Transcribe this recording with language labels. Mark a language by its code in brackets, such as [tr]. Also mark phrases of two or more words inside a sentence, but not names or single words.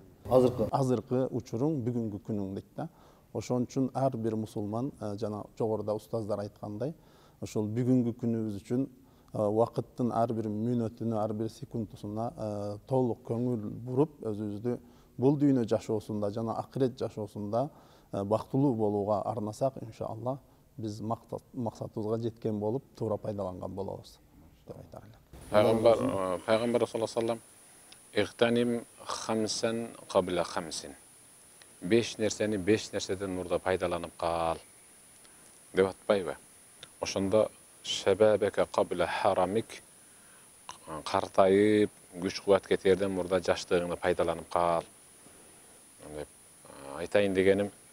[ky] Азыркы учуруң бүгүнкү күнүң дейт да. Ошон үчүн ар бир мусулман жана жогоруда устаздар айткандай, ошол бүгүнкү күнүбүз үчүн вакыттын ар бир мүнөтүнө, ар бир секундусуна толук көңүл буруп, өзүбүздү бул дүйнө жашоосунда жана акырет жашоосунда бактылуу болууга арнасак, иншалла биз максатыбызга жеткен болуп, туура пайдаланган болобуз деп айтар элем. [ar] Пайгамбар صلى الله عليه وسلم "اغتنم خمسا قبل خمس". [ky] 5 нерсени 5 нерседен мурда пайдаланып кал деп атпайбы? Ошондо [ar] شبابك قبل هرمك, [ky] картайып, күч кубат кетерден мурда жаштыгыңды пайдаланып кал деп айтайын дегеним.